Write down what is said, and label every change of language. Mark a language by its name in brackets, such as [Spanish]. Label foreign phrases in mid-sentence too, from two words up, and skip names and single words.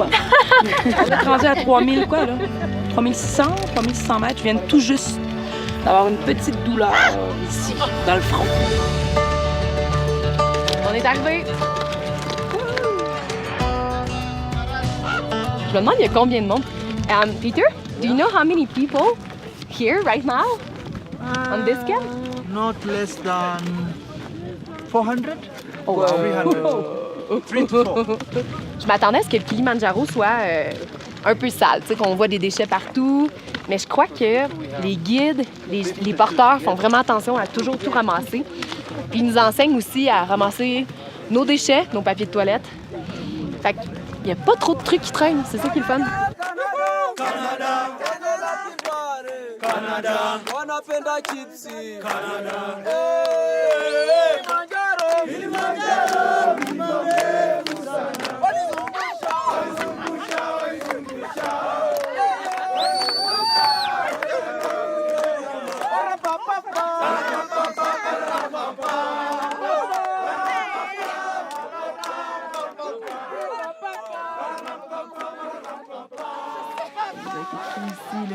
[French] On est rendu à 3000 quoi, là? 3600 mètres. Je viens tout juste d'avoir une petite douleur ici, dans le front. On est arrivé. Je me demande, il y a combien de monde? [English] Peter, do you know how many people here right now on this camp? Not less than 400? Oh, wow. 300. [French] Je m'attendais à ce que le Kilimanjaro soit un peu sale, tu sais, qu'on voit des déchets partout. Mais je crois que les guides, les porteurs font vraiment attention à toujours tout ramasser. Puis ils nous enseignent aussi à ramasser nos déchets, nos papiers de toilette. Fait qu'il n'y a pas trop de trucs qui traînent, c'est ça qui est le fun. [Swahili] Canada, wanapenda chipsi. Canada, Kilimanjaro, mlima mrefu sana. [French] Ici, là.